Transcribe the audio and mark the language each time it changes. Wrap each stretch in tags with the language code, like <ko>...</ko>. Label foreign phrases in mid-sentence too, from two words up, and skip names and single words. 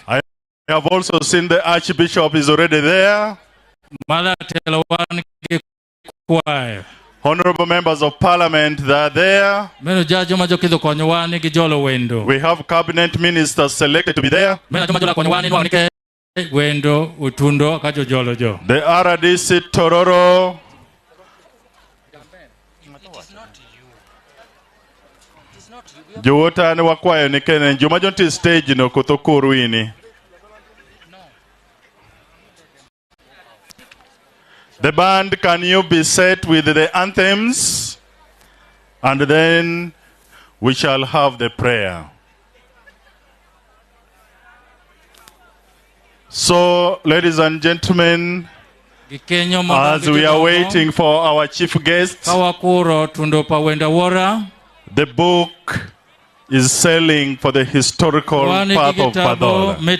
<en>I have also seen the Archbishop is already there. Honorable members of Parliament, they are there. We have cabinet ministers selected to be there. The RDC Tororo.</en> <adh>Jowota ni wakwayo ni kene jumajonti stage no kutokuru ini.</adh> <en>The band, can you be set with the anthems? And then we shall have the prayer. So, ladies and gentlemen, as we are waiting for our chief guest, the book is selling for the historical path of Padola.</en>